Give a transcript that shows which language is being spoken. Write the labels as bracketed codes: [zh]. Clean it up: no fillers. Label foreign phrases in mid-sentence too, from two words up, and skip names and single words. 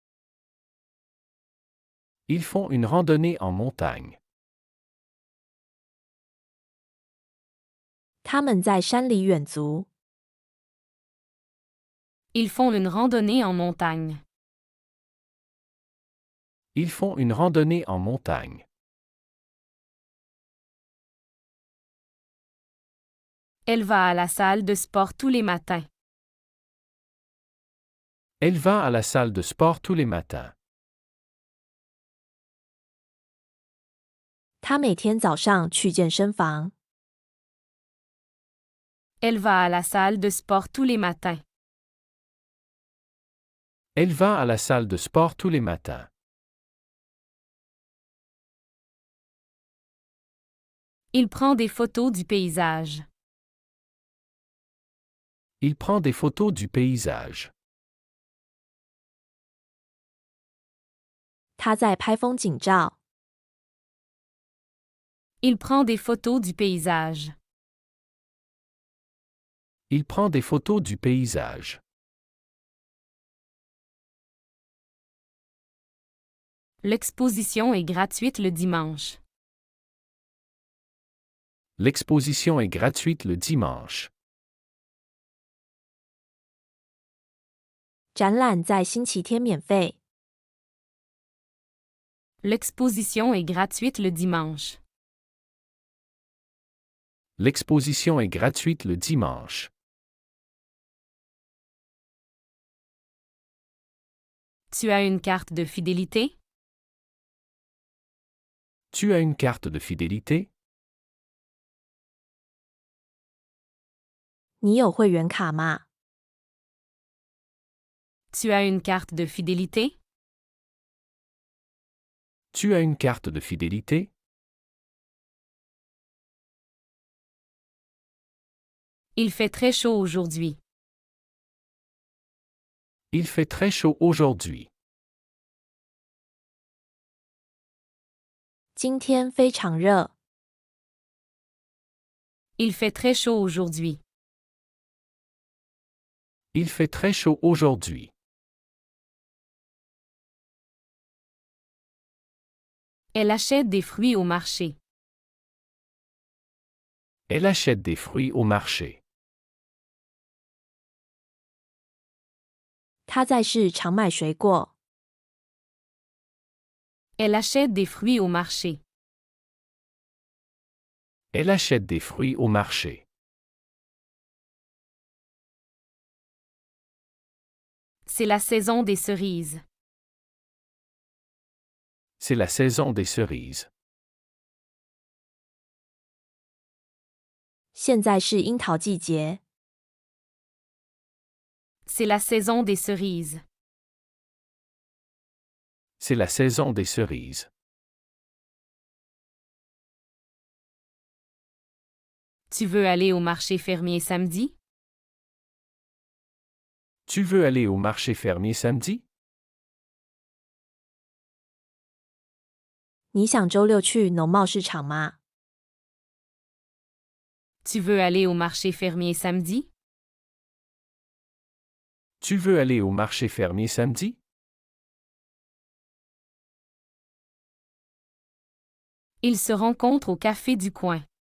[fr] Ils font une randonnée en montagne. [zh] 他们在山里远足。 [fr] Ils font une randonnée en montagne. Ils font une randonnée en montagne. Elle va à la salle de sport tous les matins. Elle va à la salle de sport tous les matins. [zh] 他每天早上去健身房。 [fr] Elle va à la salle de sport tous les matins. Elle va à la salle de sport tous les matins. Il prend des photos du paysage. Il prend des photos du paysage. [zh] 他在拍风景照。 [fr] Il prend des photos du paysage. Il prend des photos du paysage. L'exposition est gratuite le dimanche. L'exposition est gratuite le dimanche. [zh] 展览在星期天免费。 [fr] L'exposition est gratuite le dimanche. L'exposition est gratuite le dimanche. Tu as une carte de fidélité? Tu as une carte de fidélité? [zh] 你有会员卡吗？ [fr] Tu as une carte de fidélité? Tu as une carte de fidélité? Il fait très chaud aujourd'hui. Il fait très chaud aujourd'hui. [zh] 今天非常热。 [fr] Il fait très chaud aujourd'hui. Il fait très chaud aujourd'hui. Elle achète des fruits au marché. Elle achète des fruits au marché. [zh] 他在市场买水果。 [fr] Elle achète des fruits au marché. Elle achète des fruits au marché. C'est la saison des cerises. C'est la saison des cerises. [zh] 现在是樱桃季节。 [fr] C'est la saison des cerises. C'est la saison des cerises. Tu veux aller au marché fermier samedi? Tu veux aller au marché fermier samedi? [zh] 你想周六去农贸市场吗？ [fr] Tu veux aller au marché fermier samedi? Tu veux aller au marché fermier samedi? Ils se rencontrent au café du coin.